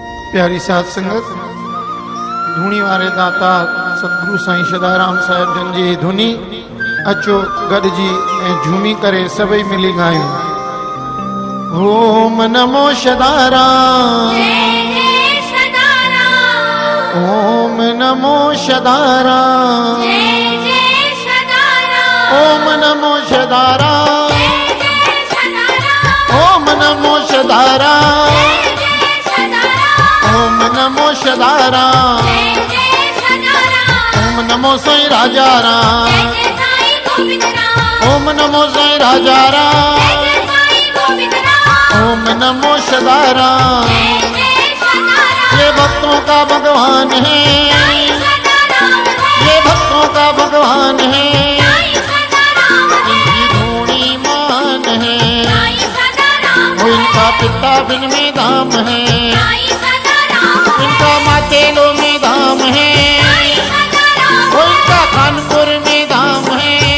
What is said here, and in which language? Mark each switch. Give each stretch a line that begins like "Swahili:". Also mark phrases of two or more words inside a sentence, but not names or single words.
Sindhi: प्यारी साध संगत धूणी वारे दाता सतगुरु साईं सदाराम साहिब जन जी धुनी अचो गॾिजी ऐं झूमी करे सभई मिली गायूं।
Sanskrit: ओम नमो सदाराम, ओम नमो सदाराम, ओम नमो सदाराम, ओम नमो सदाराम, ओम नमो सदाराम, ओम नमो साईं राजा राम, ओम नमो साईं राजा राम, ओम नमो सदाराम।
Hindi: ये भक्तों का भगवान है, ये भक्तों का भगवान है, इनकी धूणी मान है, वो इनका पिता बिन में धाम है, इनका मातेलो में धाम है, वो इनका कानपुर में धाम है,